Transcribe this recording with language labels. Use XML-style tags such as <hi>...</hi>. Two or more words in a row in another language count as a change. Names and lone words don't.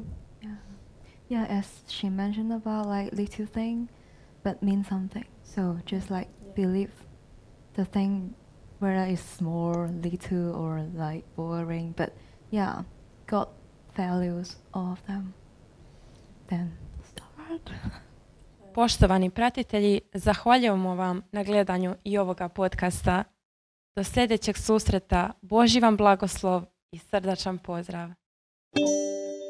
<en>Yeah, as she mentioned about like little thing, but mean something. So just like believe the thing, whether it's small, little, or like boring, but yeah, God values all of them. Then start.</en> <hr>Poštovani pratitelji, zahvaljujemo vam na gledanju i ovoga podcasta. Do sljedećeg susreta, Božji vam blagoslov i srdačan pozdrav.</hr>